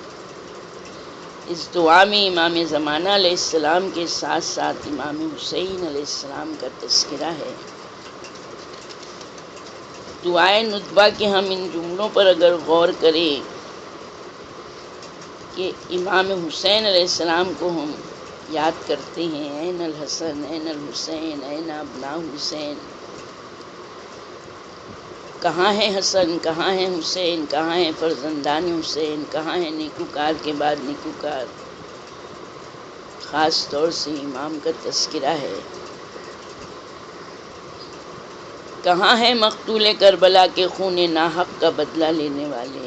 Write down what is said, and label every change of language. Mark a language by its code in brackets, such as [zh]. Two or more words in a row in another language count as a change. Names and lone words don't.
[ur] اس دعا میں امام زمانہ [ar] علیہ السلام [ur] کے ساتھ ساتھ امام حسین [ar] علیہ السلام [ur] کا تذکرہ ہے۔ دعائے ندبہ کے ہم ان جملوں پر اگر غور کریں کہ امام حسین [ar] علیہ السلام [ur] کو ہم یاد کرتے ہیں، [ar] این الحسن این الحسین این ابناء حسین، [ur] کہاں ہے حسن، کہاں ہے حسین، کہاں ہے فرزندان حسین، کہاں ہے نیکوکار کے بعد نیکوکار۔ خاص طور سے امام کا تذکرہ ہے۔ کہاں ہے مقتول کربلا کے خون ناحق کا بدلہ لینے والے۔